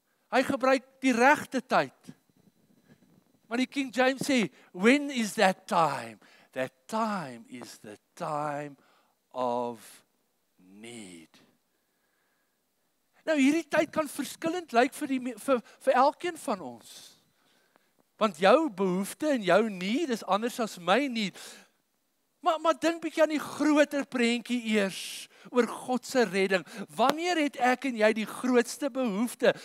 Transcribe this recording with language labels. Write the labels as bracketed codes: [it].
[af] Hy gebruik die regte tyd. Maar die King James sê, [en] when is that time? That time is the time of need. [af] Nou hierdie tyd kan verskillend lyk vir elkeen van ons. Want jou behoefte en jou need is anders as my need. Maar dink bietjie aan die groter prentjie eers oor God se redding. Wanneer het ek en jy die grootste behoefte?